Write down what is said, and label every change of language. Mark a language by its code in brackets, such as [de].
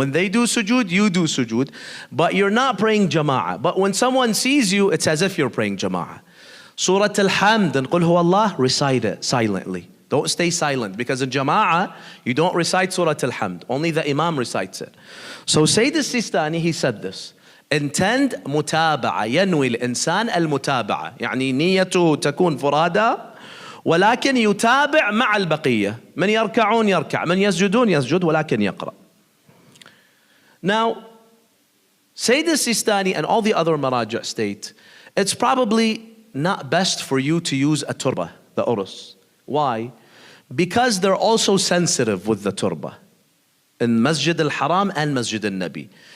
[en] When they do sujood, you do sujood. But you're not praying jama'ah. But when someone sees you, it's as if you're praying jama'ah. Surah al-Hamd and Qul Huwa Allah, recite it silently. Don't stay silent, because in jama'ah, you don't recite Surah al-Hamd. Only the imam recites it. So Sayyid al-Sistani, he said this. Intend [ar] متابعة ينوي الإنسان المتابعة يعني نيته تكون فرادى ولكن يتابع مع البقية من يركعون يركع من يسجدون يسجد ولكن يقرأ. [en] Now, Sayyid al-Sistani and all the other maraja state, it's probably not best for you to use a turbah, the urus. Why? Because they're also sensitive with the turbah in Masjid al-Haram and Masjid al-Nabi.